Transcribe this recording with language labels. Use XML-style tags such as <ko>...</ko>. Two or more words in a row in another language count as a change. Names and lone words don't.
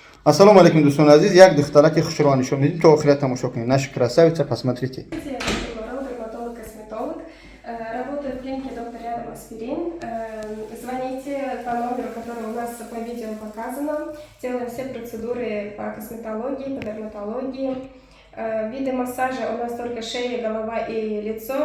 <ar>السلام عليكم,</ar> <tg>дустони азиз. Як духтараки хушрувани шумо мебинем. То охират тамошо кунед.</tg> <ru>Наша красавица, посмотрите. Я дерматолог-косметолог. Работаю в клинике доктор Рядом Аспирин. Звоните по номеру, который у нас по видео показано. Делаем все процедуры по косметологии, по дерматологии. Виды массажа у нас только шея, голова и лицо.</ru>